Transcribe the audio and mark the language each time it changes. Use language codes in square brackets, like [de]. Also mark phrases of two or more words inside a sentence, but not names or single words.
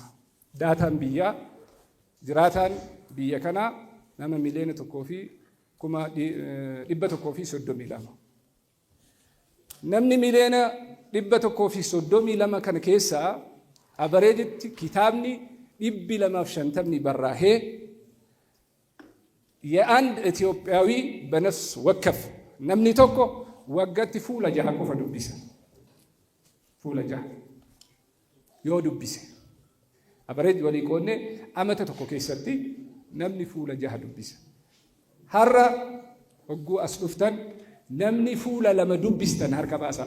[om] Daataan biyyaa jiraataan biyya kana nama miliyoona 132. Namni miliyoona 132 kana keessaa averejiti kitaabni 250 barraa'ee [am] የአንድ ኢትዮጵያዊ በነፍስ ወከፍ [om] namni tokko waggatti fuula 6 qofa dubbisa. Fuula 6 yoo dubbise average walii qoonne amata tokko keessatti namni fuula 6 dubbisa. Har'a hogguu as dhuftan namni fuula 2 dubbistan harka baasaa.